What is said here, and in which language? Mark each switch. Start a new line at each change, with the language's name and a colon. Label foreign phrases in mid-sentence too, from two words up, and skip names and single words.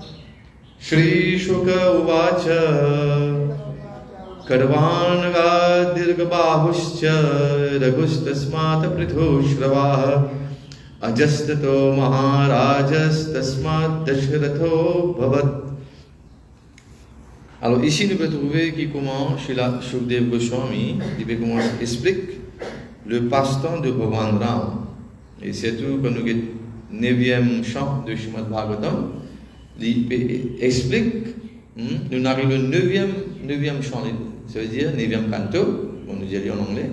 Sanskrit: श्री शुक उवाच खट्वांगाद दीर्घबाहुश्च रघुस्तस्मात् पृथुश्रवाः अजस्ततो महाराजस्तस्मात् दशरथो भवत्।
French: Alors ici nous pouvons trouver qui comment Srila Shukdev Goswami explique le passe-temps de Bhagavan Ram. Et c'est tout quand nous avons le 9e chant de Srimad Bhagavatam, il explique, nous arrivons au 9e chant, ça veut dire 9e canto, on nous dit en anglais.